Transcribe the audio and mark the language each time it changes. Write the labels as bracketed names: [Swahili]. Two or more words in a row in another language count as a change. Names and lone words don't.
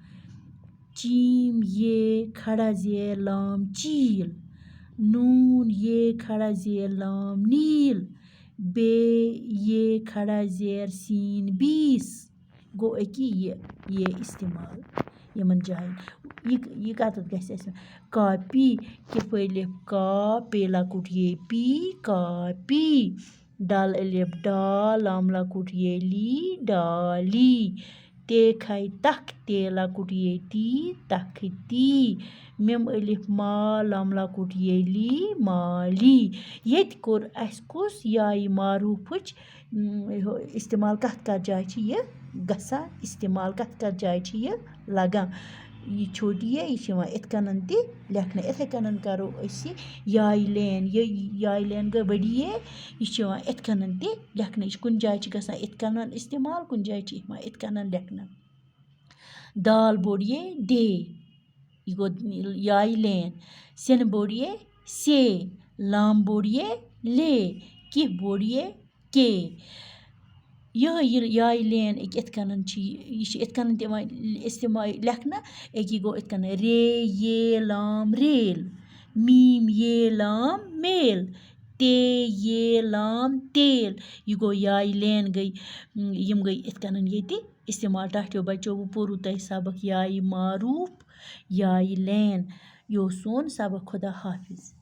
[Kashmiri] چیٖم یہ کھڑا زیر لام چیٖل نوٗن یہ کھڑا زیر لام نیٖل بے یہ کھڑا زیر سین بیٖس گوٚو أکیاہ یہ اِستعمال یِمن جایَن یہِ کَتٮ۪تھ گژھِ اَسہِ کاپی کِف الف کا پے لۄکُٹ یہ پی کاپی ڈل الف ڈا لام لۄکُٹ یہ لی ڈالی تے کھَے تَکھ تے لۄکُٹ یہ تی تَختی مِم الف ما لام لۄکُٹ یہ لی مالی ییٚتہِ کوٚر اَسہِ کُس یائے معروفٕچ اِستعمال کَتھ جایہِ چھِ یہِ گژھان اِستعمال کَتھ جایہِ چھِ یہِ لَگان یہِ چھوٹیے یہِ چھِ یِوان یِتھ کٔنۍ تہِ لیکھنہٕ یِتھَے کٔنۍ کَرو أسۍ یہِ یائے لین گٔے بٔڑیے یہِ چھِ یِوان یِتھ کٔنۍ تہِ لیکھنہٕ یہِ چھِ کُنہِ جایہِ چھِ گژھان یِتھ کٔنۍ اِستعمال کُنہِ جایہِ چھِ یِوان یِتھ کٔنۍ لیکھنہٕ دال بوٚڑ یہ ڈے یہِ گوٚو یائے لین سِنہٕ بوٚڑ یہ سے لام بوٚڑ یہ لے کِف بوٚڑ یہ کے یِہوٚے یہِ یائے لین أکیاہ یِتھ کٔنۍ چھِ یہِ چھِ یِتھ کٔنۍ تہِ یِوان اِستعمال لیکھنہٕ أکیاہ گوٚو یِتھ کٔنۍ رے یہ لام ریل میٖم یہ لام میل تے یہ لام تیل یہِ گوٚو یائے لین گٔے یِم گٔے یِتھ کٔنۍ ییٚتہِ اِستعمال ٹاٹھیو بَچو وۄنۍ پوٚروٕ تۄہہِ سبق یائے معروف یائے لین یہِ اوس سون سبق خدا حافظ